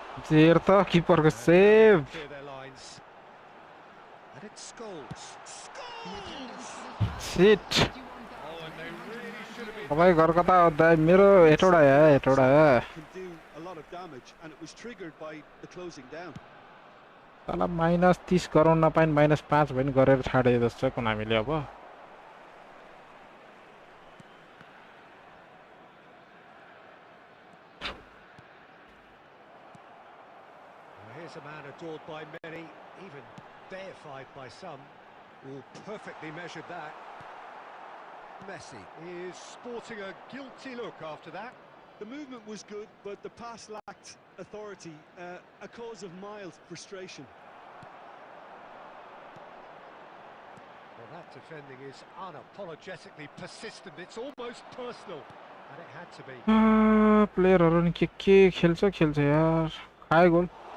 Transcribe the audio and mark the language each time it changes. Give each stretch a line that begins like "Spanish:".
Nepali: जेर त किपरको save
English: Clear their lines. And it's Scholes. Scholes! Shit Oh, and they really should have been.
Nepali: तपाईँ घर कता हो मेरो Hetauda
English: Can do a lot of damage, and it was triggered by the closing down.
Nepali: साला -30 गराउन नपाइन -5 पनि गरेर छाडे जस्तो कुन हामीले अब
English: Here's a man adored by many, even deified by some. Oh, perfectly measured that. Messi is sporting a guilty look after that. The movement was good, but the pass lacked authority, a cause of mild frustration. Well, that defending is unapologetically persistent. It's almost personal, and it had to be.
Nepali: प्लेयरहरु नि के खेल्छ यार खाए goal